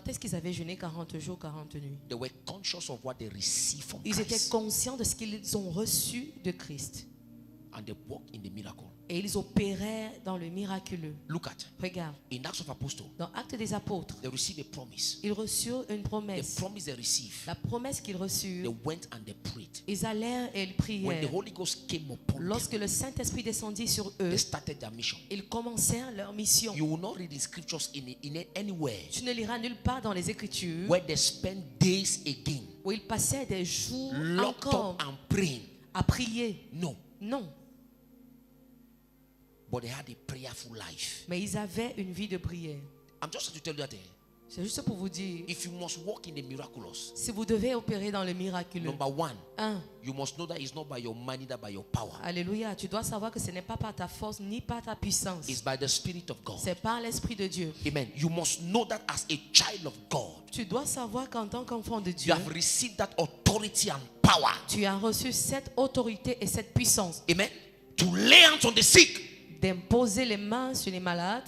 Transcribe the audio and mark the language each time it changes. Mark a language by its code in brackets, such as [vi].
[fr] Quand est-ce qu'ils avaient jeûné 40 jours, 40 nuits? [en] They were conscious of what they received from [fr] Ils étaient [en] Christ [fr] conscients de ce qu'ils ont reçu de Christ. [en] and they walked in the miracle. [fr] Et ils opéraient dans le miraculeux. [en] Look at, [fr] Regarde, [en] in Acts of Apostles, [fr] dans Actes des Apôtres, [en] they received a promise. [fr] ils reçurent une [en] The [fr] promesse. [en] promise they received, [fr] La promesse qu'ils [en] they [fr] reçurent, [en] went and they prayed. [fr] ils allèrent et ils [en] When the [fr] prièrent. [en] Holy Ghost came upon [fr] Lorsque [en] them, [fr] le Saint-Esprit descendit sur eux, [en] they started their mission. [fr] ils commencèrent leur mission. [en] You will not read the scriptures in anywhere [fr] Tu ne liras nulle part dans les Écritures [en] where they spend days again [fr] où ils passaient des jours [en] locked [fr] encore [en] up and praying. [fr] à prier. [en] No, [fr] Non, [en] but they had a prayerful life. [fr] mais ils avaient une vie de prière. [en] I'm just trying to tell you that [fr] C'est juste pour vous dire, [en] if you must walk in the miraculous, [fr] si vous devez opérer dans le miraculeux, [en] number one, [fr] un, [en] you must know that it's not by your mind, neither by your power. [fr] alléluia, tu dois savoir que ce n'est pas par ta force ni par ta puissance. [en] It's by the Spirit of God. [fr] C'est par l'Esprit de Dieu. [en] Amen. You must know that as a child of God, [fr] Tu dois savoir qu'en tant qu'enfant de [en] you [fr] Dieu, [en] have received that authority and power. [fr] tu as reçu cette autorité et cette puissance [en] Amen. To lay hands on the sick. [fr] d'imposer les mains sur les malades.